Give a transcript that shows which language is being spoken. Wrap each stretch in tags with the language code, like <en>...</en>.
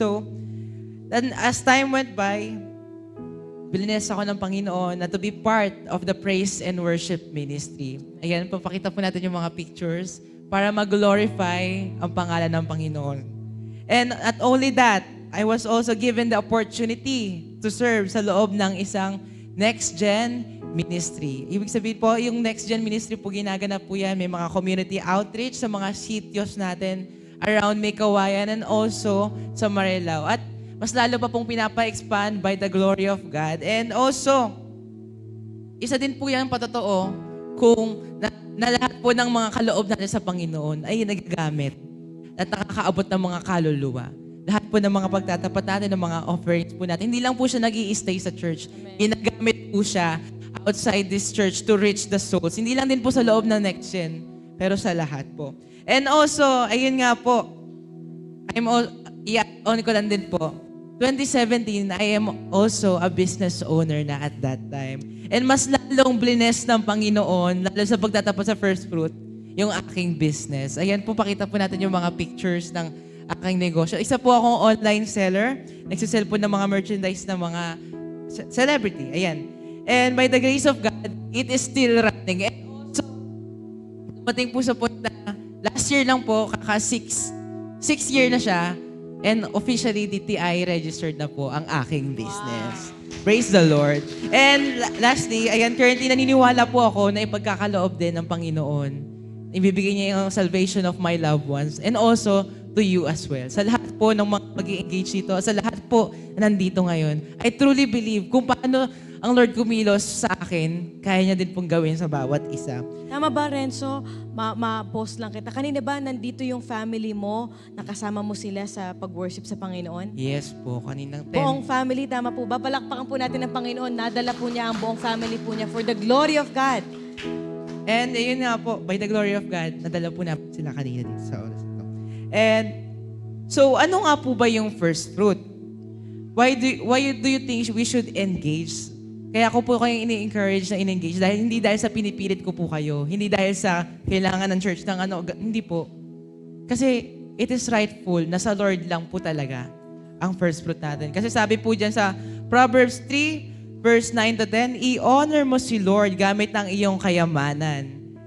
<en>So, then as time went by, bless ako ng Panginoon na to be part of the praise and worship ministry.</en> <tl>Ayan, papakita po natin yung mga pictures para mag-glorify ang pangalan ng Panginoon.</tl> <en>And not only that, I was also given the opportunity to serve</en> <tl>sa loob ng isang</tl> <en>next-gen ministry.</en> <tl>Ibig sabihin po, yung next-gen ministry po, ginaganap po yan. May mga community outreach sa mga sitios natin around May Kawayan and also sa Marilao. At mas lalo pa pong pinapa-expand</tl> <en>by the glory of God.</en> <tl>And also, isa din po yan patotoo kung na lahat po ng mga kaloob natin sa Panginoon ay nagagamit at nakakaabot ng mga kaluluwa. Lahat po ng mga pagtatapat natin, ng mga offerings po natin, hindi lang po siya nag-i-stay sa church. Ginagamit po siya</tl> <en>outside this church to reach the souls.</en> <tl>Hindi lang din po sa loob ng next gen, pero sa lahat po. And also, ayun nga po, i-on ko lang din po, 2017,</tl> <en>I am also a business owner</en> <tl>na at that time. And mas lalong bless ng Panginoon, lalo sa pagtatapat sa first fruit, yung aking business. Ayan po, pakita po natin yung mga pictures ng aking negosyo. Isa po akong online seller. Nagsisell po ng mga merchandise ng mga celebrity. Ayan.</tl> <en>And by the grace of God, it is still running.</en> <tl>And also, dumating po sa point na last year lang po, six year na siya, and officially DTI registered na po ang aking business. Wow.</tl> <en>Praise the Lord.</en> <tl>And lastly, ayan, currently naniniwala po ako na ipagkakaloob din ng Panginoon. Ibibigay niya yung</tl> <en>salvation of my loved ones and also to you as well.</en> <tl>Sa lahat po ng mga mag-i-engage dito, sa lahat po na nandito ngayon,</tl> <en>I truly believe</en> <tl>kung paano ang Lord kumilos sa akin, kaya niya din pong gawin sa bawat isa. Tama ba, Renzo? Ma-post lang kita. Kanina ba nandito yung family mo, nakasama mo sila sa pag-worship sa Panginoon? Yes po, kaninang 10. Buong family, tama po ba? Palakpakan po natin ng Panginoon. Nadala po niya ang buong family po niya</tl> <en>for the glory of God.</en> <tl>And ayun nga po,</tl> <en>by the glory of God,</en> <tl>nadala po na sila kanina dito sa oras ito. And so, ano nga po ba yung first fruit?</tl> <en>Why do you think we should engage?</en> <tl>Kaya ako po kayong ini-encourage na in-engage hindi dahil sa pinipilit ko po kayo, hindi dahil sa kailangan ng church ng hindi po. Kasi</tl> <en>it is rightful</en> <tl>na sa Lord lang po talaga ang first fruit natin. Kasi sabi po dyan sa Proverbs 3, verse 9 to 10, i-honor mo si Lord gamit ng iyong kayamanan.</tl>